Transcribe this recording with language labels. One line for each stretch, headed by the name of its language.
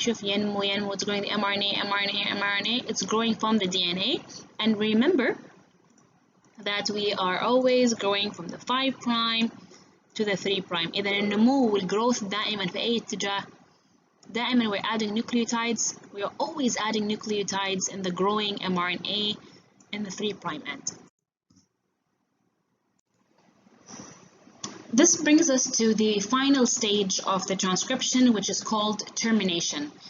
Arabic: شوف ينمو
English: it's growing the mRNA. It's growing from the DNA. And remember that we are always growing from the 5' to the 3'.
Arabic: إذا النمو والgrowth دائما في أي اتجاه.
English: دائما we're adding nucleotides. We are always adding nucleotides in the growing mRNA in the 3' end. This brings us to the final stage of the transcription, which is called termination.